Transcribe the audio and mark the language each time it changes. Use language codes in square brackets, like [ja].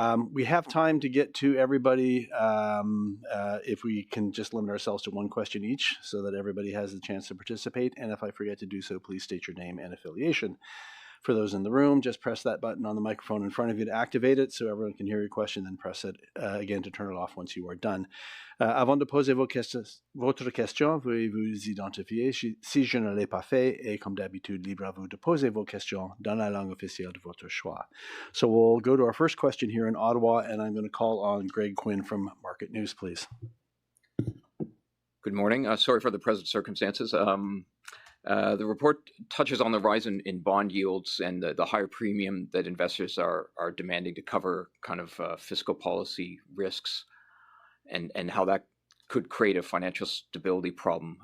[en] We have time to get to everybody if we can just limit ourselves to one question each so that everybody has the chance to participate. And if I forget to do so, please state your name and affiliation. For those in the room, just press that button on the microphone in front of you to activate it so everyone can hear your question, then press it again to turn it off once you are done. [fr] Avant de poser votre question, veuillez vous identifier si je ne l'ai pas fait, et comme d'habitude, libre à vous de poser vos questions dans la langue officielle de votre choix. [en] So we'll go to our first question here in Ottawa, and I'm going to call on Greg Quinn from Market News, please. Good morning. Sorry for the present circumstances. The report touches on the rise in bond yields and the higher premium that investors are demanding to cover kind of fiscal policy risks and how that could create a financial stability problem.